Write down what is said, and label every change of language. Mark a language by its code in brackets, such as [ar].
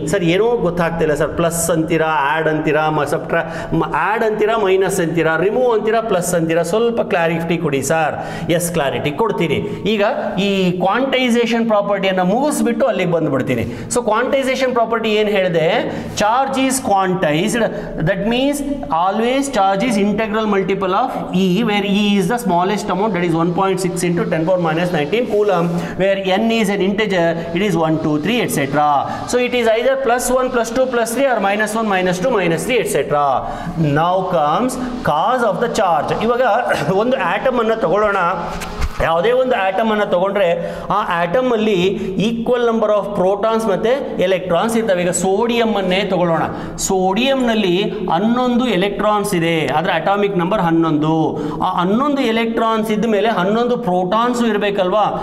[kn] Sir, ಏನೋ ಗೊತ್ತಾಗ್ತಿಲ್ಲ sir. Plus ಅಂತೀರಾ, ಆ್ಯಡ್ ಅಂತೀರಾ, ಆ್ಯಡ್ ಅಂತೀರಾ, ಮೈನಸ್ ಅಂತೀರಾ, ರಿಮೂವ್ ಅಂತೀರಾ, ಪ್ಲಸ್ ಅಂತೀರಾ. ಸ್ವಲ್ಪ ಕ್ಲಾರಿಟಿ ಕೊಡಿ ಸರ್. ಎಸ್, ಕ್ಲಾರಿಟಿ ಕೊಡ್ತೀನಿ. ಈಗ ಈ ಕ್ವಾಂಟೈಸೇಷನ್ ಪ್ರಾಪರ್ಟಿಯನ್ನು ಮುಗಿಸ್ಬಿಟ್ಟು ಅಲ್ಲಿಗೆ ಬಂದುಬಿಡ್ತೀನಿ. ಸೊ ಕ್ವಾಂಟೈಸೇಷನ್ ಪ್ರಾಪರ್ಟಿ ಏನು ಹೇಳಿದೆ? [en] Charge is quantized. That means always charge is integral multiple of E, where E is the smallest amount, that is 1.6 into 10 power minus 19 coulomb, where n is an integer, it is 1, 2, 3, etc. So it is either plus 1, plus 2, plus 3, or minus 1, minus 2, minus 3, etc. Now comes cause of the charge. [kn] ಇವಾಗ ಒಂದು atom ಅನ್ನು ತಗೊಳ್ಳೋಣ. ಯಾವುದೇ ಒಂದು atom ಅನ್ನು ತಗೊಂಡ್ರೆ ಆ atom ಅಲ್ಲಿ ಈಕ್ವಲ್ ನಂಬರ್ ಆಫ್ ಪ್ರೋಟಾನ್ಸ್ ಮತ್ತೆ ಎಲೆಕ್ಟ್ರಾನ್ಸ್ ಇರ್ತವೆ. ಈಗ ಸೋಡಿಯಂ ಅನ್ನೇ ತಗೊಳ್ಳೋಣ. ಸೋಡಿಯಂನಲ್ಲಿ 11 ಎಲೆಕ್ಟ್ರಾನ್ಸ್ ಇದೆ, ಅದರ ಅಟಾಮಿಕ್ ನಂಬರ್ 11. ಆ 11 ಎಲೆಕ್ಟ್ರಾನ್ಸ್ ಇದ್ದ ಮೇಲೆ 11 ಪ್ರೋಟಾನ್ಸ್ ಇರಬೇಕಲ್ವಾ?